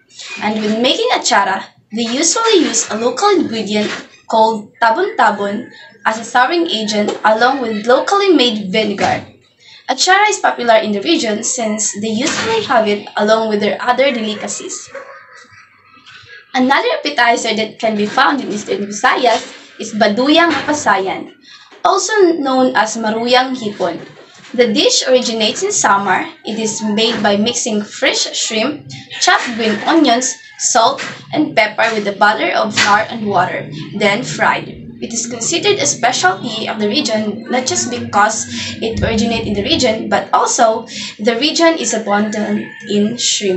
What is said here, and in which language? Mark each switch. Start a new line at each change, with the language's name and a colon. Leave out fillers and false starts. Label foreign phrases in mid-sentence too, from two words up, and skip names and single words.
English: And when making achara, they usually use a local ingredient called tabon-tabon as a souring agent along with locally made vinegar. Achara is popular in the region since they usually have it along with their other delicacies. Another appetizer that can be found in Eastern Visayas is baduyang apasayan, also known as maruyang hipon. The dish originates in Samar. It is made by mixing fresh shrimp, chopped green onions, salt, and pepper with a butter of flour and water, then fried. It is considered a specialty of the region not just because it originates in the region, but also the region is abundant in shrimp.